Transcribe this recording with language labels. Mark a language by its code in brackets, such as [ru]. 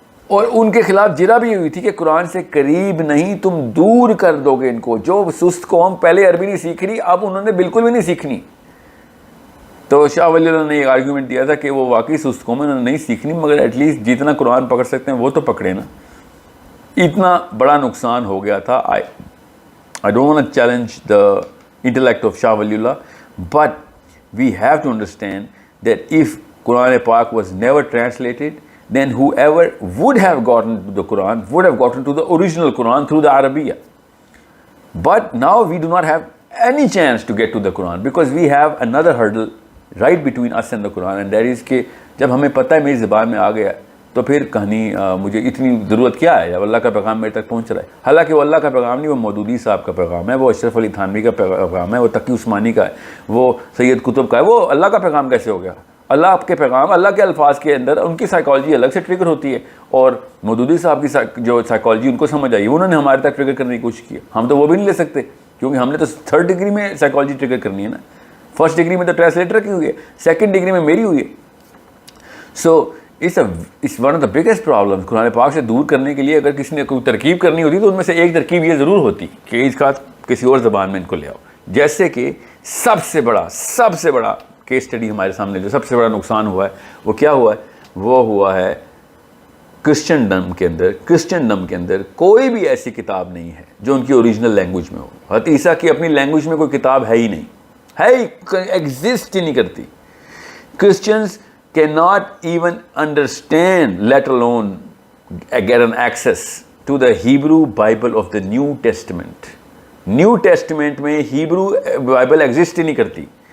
[ur] اور ان کے خلاف جرا بھی ہوئی تھی کہ قرآن سے قریب نہیں, تم دور کر دو گے ان کو. جو سست قوم پہلے عربی نہیں سیکھ رہی, اب انہوں نے بالکل بھی نہیں سیکھنی. تو شاہ ولی اللہ نے ایک آرگیومنٹ دیا تھا کہ وہ واقعی سست قوم ہے, انہوں نے نہیں سیکھنی, مگر ایٹ لیسٹ جتنا قرآن پکڑ سکتے ہیں وہ تو پکڑے نا. اتنا بڑا نقصان ہو گیا تھا. [en] I don't want to challenge the intellect of Shah Waliullah, but we have to understand that if Quran Pak was never translated, then whoever would have gotten to the Quran would have gotten to the original Quran through the Arabiya. But now we do not have any chance to get to the Quran because we have another hurdle right between us and the Quran, and that is [ur] کہ جب ہمیں پتہ ہے میری زبان میں آ گیا تو پھر کہانی مجھے اتنی ضرورت کیا ہے جب اللہ کا پیغام میرے تک پہنچ رہا ہے. حالانکہ وہ اللہ کا پیغام نہیں, وہ مودودی صاحب کا پیغام ہے, وہ اشرف علی تھانوی کا پیغام ہے, وہ تقی عثمانی کا ہے, وہ سید قطب کا ہے. وہ اللہ کا پیغام کیسے ہو گیا؟ اللہ آپ کے پیغام, اللہ کے الفاظ کے اندر ان کی سائیکالوجی الگ سے ٹریگر ہوتی ہے, اور مودودی صاحب کی جو سائیکالوجی ان کو سمجھ آئی انہوں نے ہمارے تک ٹریگر کرنے کی کوشش کی. ہم تو وہ بھی نہیں لے سکتے کیونکہ ہم نے تو 3rd ڈگری میں سائیکالوجی ٹریگر کرنی ہے نا. 1st ڈگری میں تو ٹرانسلیٹر کی ہوئی ہے, 2nd ڈگری میں میری ہوئی ہے. [en] So it's one of the biggest problems. [ur] قرآن پاک سے دور کرنے کے لیے اگر کسی نے کوئی ترکیب کرنی ہوتی تو ان میں سے ایک ترکیب یہ ضرور ہوتی کہ اس کا کسی اور زبان میں ان کو لے آؤ. جیسے کہ سب سے بڑا کیس اسٹڈی ہمارے سامنے جو سب سے بڑا نقصان ہوا ہے وہ کیا ہوا ہے؟ وہ ہوا ہے کرسچنڈم کے اندر کوئی بھی ایسی کتاب نہیں ہے جو ان کی اوریجنل لینگویج میں ہو. حضرت عیسیٰ کی اپنی لینگویج میں کوئی کتاب ہے ہی نہیں, ایگزسٹ ہی نہیں کرتی. [en] Christians cannot even understand, let alone get an access to the Hebrew Bible of the New Testament. [ur] New Testament میں Hebrew Bible ایگزسٹ ہی نہیں کرتی.